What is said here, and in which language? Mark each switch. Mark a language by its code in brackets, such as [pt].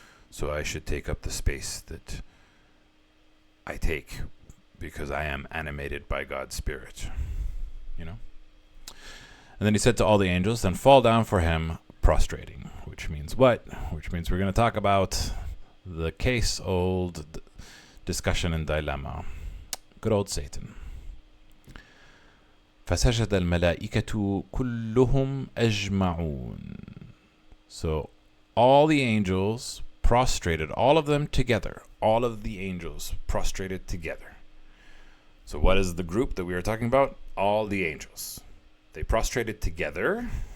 [en] So I should take up the space that I take because I am animated by God's Spirit, you know? And then he said to all the angels, then fall down for him, prostrating, which means what? Which means we're going to talk about the case-old discussion and dilemma. Good old Satan. [ar] فسجد الملائكة كلهم أجمعون. [en] So all the angels prostrated, all of them together. All of the angels prostrated together. So what is the group that we are talking about? All the angels. They prostrated together.